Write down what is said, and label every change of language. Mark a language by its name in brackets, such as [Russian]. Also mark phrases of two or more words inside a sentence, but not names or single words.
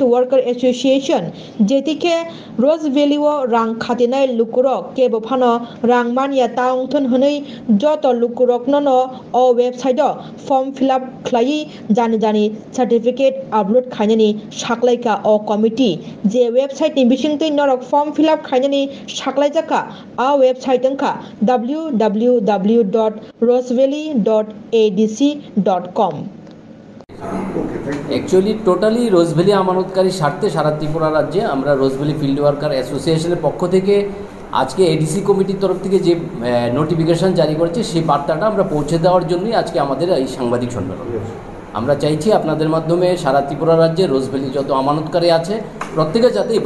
[Kok Borok] वर्कर एसोसिएशन जेतिके रोजबेलीव रां खाथिनाय लुकुरक केबो फानो रां मानिया ताउंथन हनै जत लुकुरकनो अ वेबसाइटआव [English] form fill-up [Kok Borok] खलायै जानि [English] certificate upload [Kok Borok] खायनानि साख्लायका अ कमिटी जे वेबसाइटनि बिसिंतै नरक [English] form fill-up [Kok Borok] खायनानि साख्लायजाका आ वेबसाइट अंका www.rosevalley.adc.com [English] actually totally [Bangla] रोजभेली আমানতকারী স্বার্থে সারা ত্রিপুরা রাজ্যে আমরা রোজভেলি ফিল্ড ওয়ার্কার অ্যাসোসিয়েশনের পক্ষ থেকে আজকে এডিসি কমিটির তরফ থেকে যে নোটিফিকেশন জারি করেছে সেই বার্তাটা আমরা পৌঁছে দেওয়ার জন্যই আজকে আমাদের এই সাংবাদিক সম্মেলন আমরা চাইছি আপনাদের মাধ্যমে সারা ত্রিপুরা রাজ্যে রোজভেলি যত আমানতকারী আছে প্রত্যেকে যাতে এই